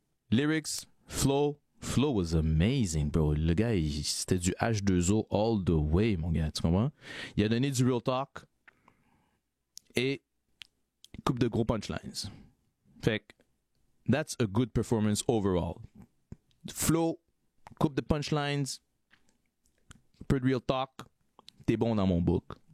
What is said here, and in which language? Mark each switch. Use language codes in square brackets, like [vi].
[en] Lyrics, flow was amazing, bro. [fr] Le gars, c'était du H2O [en] all the way, [fr] mon gars. Tu comprends? Il a donné du real talk et coupe de gros punchlines. Fait que, [en] that's a good performance overall. [fr] Flow, coupe de punchlines, peu de real talk, t'es bon dans mon book.